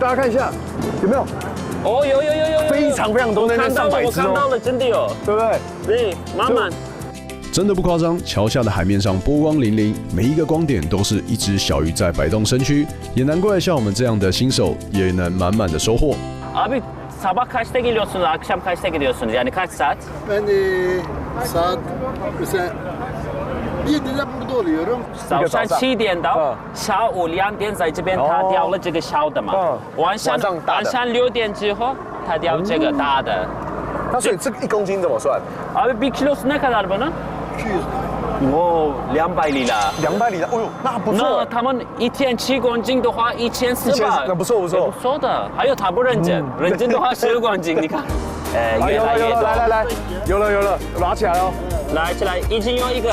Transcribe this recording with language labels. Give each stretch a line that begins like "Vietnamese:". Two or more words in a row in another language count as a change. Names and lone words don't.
Chinese: 大家看一下，有没有？哦，有，非常非常多，那边上百只我看到了，真的有，对不对？对，慢慢。真的不夸张，桥下的海面上波光粼粼，每一个光点都是一只小鱼在摆动身躯，也难怪像我们这样的新手也能满满的收获。
Turkish: Abi sabah kaçta geliyorsunuz, akşam kaçta gidiyorsunuz? Yani kaç saat? Ben saat mesela 7'de burada oluyorum.
Chinese: 早上7点到下午2点在这边，他钓了这个小的嘛。晚上6点之后，他钓这个大的。那所以这个1公斤怎么算？
Turkish: Abi 1 kilosu ne kadar bunun? 200.
Chinese: 哦，200lira。 200里的，哦呦，那不错那。他们一天7公斤的话，1400。那不错不错。不错的，还有他不认真，认真的话12公斤，你看。越来越多。来，有了，拿起来哦。来起来，已经有一个。